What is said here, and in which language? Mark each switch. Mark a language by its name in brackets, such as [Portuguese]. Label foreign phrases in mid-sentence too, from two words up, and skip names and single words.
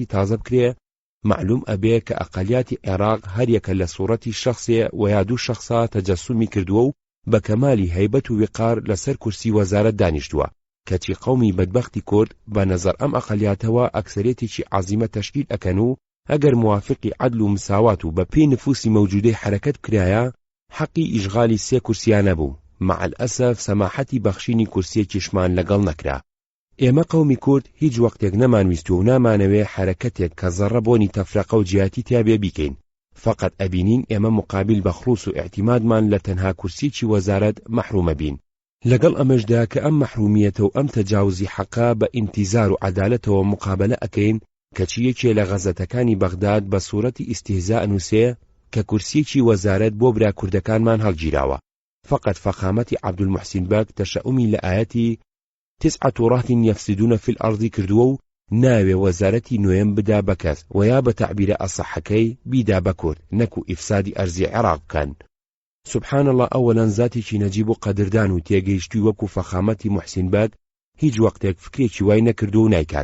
[Central Kurdish] تازە بکرێ، معلوم ئەبێ کە ئەقەلیاتی عێراق هەریەکە لە سوورەتی شەخصێ و یا دوو شەخصا تەجەسومی کردووە و بە کەمالی هەیبەت و وقار لەسەر کورسی وەزارەت دانیشتووە، کەچی قەومی بەدبەختی کورد بە نەزەر ئەم ئەقەلیاتەوە ئەکسەرێتێکی عەزیمە تەشکیل ئەکەن و ئەگەر موافقی عەدل و مساوات و بە پێی نفوسی مەوجودەی حرەکەت کرایە، حەقی ئیشغالی 3 کورسیان نەبوو. [Arabic] مع الأسف [Central Kurdish] سەماحەتی بەخشینی کورسیەکیشمان لەگەڵ نەکرا. ئێمە قەومی کورد هیچ وەختێک نەمانویست و نامانەوێ حرەکەتێک کە زەڕە بۆنی تەفرەقە و جیاتی تیابێ بیکەین. فقط ئەبینین ئێمە مقابل بە خڵوس و ئاعتیمادمان لە تەنها کورسیی وەزارەت مەحرومە بین. لەگەڵ ئەمەشدا کە ئەم مەحرومیەتە و ئەم تەجاوزی حەقا بە ئینتیزار و عەدالەتەوە مقابلە ئەکەین، کەچی یەکێ لە غەزەتەکانی بەغداد بە سوورەتی ئیستیهزا ئەنووسێ کە کورسیی وەزارەت بۆ برا کوردەکانمان هەڵگیراوە. فقط فەخامەتی عەبدولموحسین بەگ تەشەئومی لە ئاەتی 9 [Arabic] رهط يفسدون في الأرض [Central Kurdish] کردووە و ناوێ وەزارەتی نوێم بدا بە کەس و یا بە تەعبیرە ئەسەحەکەی بیدا بە کورد، نەکو ئیفسادی ئەرزی عێراق بکەن. [Arabic] سبحان الله، [Central Kurdish] ئەوەلەن زاتێکی نەجیب و قەدردان و تێگەیشتووی وەکو فەخامەتی موحسین بەگ هیچ وەختێک فکرێکی وای نەکردو و نایکات.